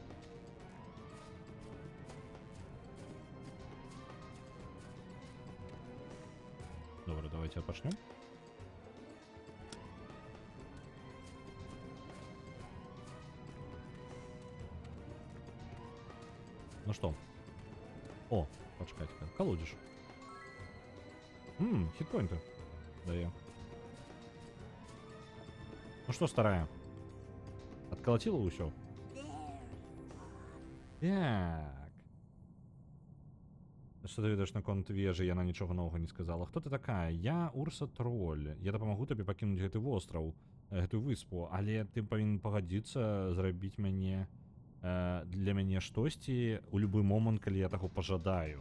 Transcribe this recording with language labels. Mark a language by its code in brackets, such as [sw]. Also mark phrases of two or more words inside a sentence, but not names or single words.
[be] Добра, давайте пачнём. [ru] Ну что? О, почекайте-ка. Колодишь. Хитпоинты. Да я. Ну что, старая? Отколотила усё? Так. Что ты [be] ведаешь наконт вежы? Яна нічога новага не сказала. Хто ты такая? Я Урса Тролль. Я дапамагу табе пакінуць гэты востраў, гэтую выспу, але ты павінен пагадзіцца зрабіць мяне для мяне штосьці у любы момант, калі я таго пажадаю.